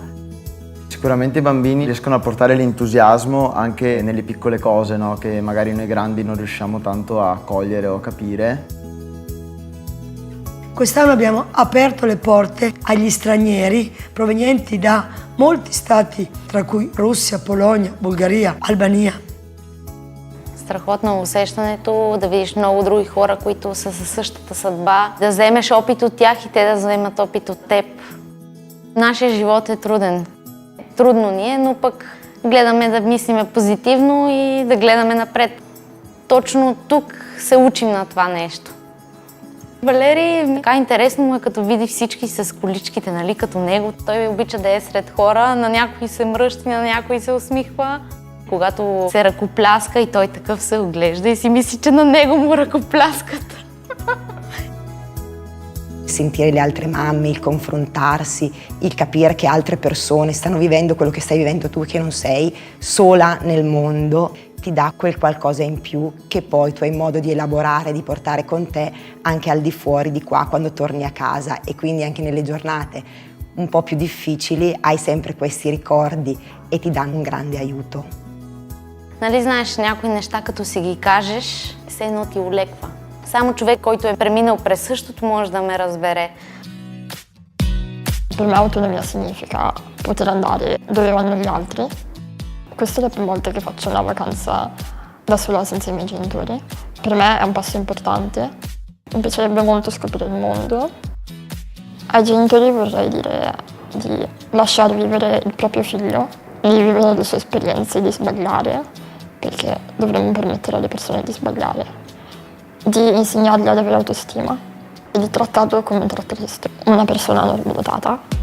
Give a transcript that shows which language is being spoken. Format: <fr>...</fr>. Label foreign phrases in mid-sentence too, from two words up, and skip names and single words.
<it>Sicuramente i bambini riescono a portare l'entusiasmo anche nelle piccole cose, no? Che magari noi grandi non riusciamo tanto a cogliere o a capire. Quest'anno abbiamo aperto le porte agli stranieri provenienti da molti stati, tra cui Russia, Polonia, Bulgaria, Albania.</it> <bg>Страхотно усещането да видиш много други хора, които са със същата съдба, да вземеш опит от тях и те да вземат опит от теб. Нашия живот е труден. Трудно ни е, но пък гледаме да мислиме позитивно и да гледаме напред. Точно тук се учим на това нещо. Валери, така интересно му е като види всички с количките, нали, като него. Той обича да е сред хора, на някой се мръщи, на някой се усмихва. Когато се ръкопляска и той такъв се оглежда и си мисли, че на него му ръкопляскат.</bg> <it>Sentire le altre mamme, il confrontarsi, il capire che altre persone stanno vivendo quello che stai vivendo tu, che non sei sola nel mondo, ti dà quel qualcosa in più che poi tu hai modo di elaborare, di portare con te anche al di fuori di qua quando torni a casa e quindi anche nelle giornate un po' piu difficili hai sempre questi ricordi e ti danno un grande aiuto.</it> <bg>Нали знаеш, някои неща като си ги кажеш, все едно ти олеква. Само човек, който е преминал през същото, може да ме разбере.</bg> <it>Per me autonomia significa poter andare dove vanno gli altri. Questa è la prima volta che faccio una vacanza da sola senza i miei genitori. Per me è un passo importante. Mi piacerebbe molto scoprire il mondo. Ai genitori vorrei dire di lasciare vivere il proprio figlio, di vivere le sue esperienze, di sbagliare, perché dovremmo permettere alle persone di sbagliare, di insegnargli ad avere autostima e di trattarlo come trattereste una persona normodotata.</it>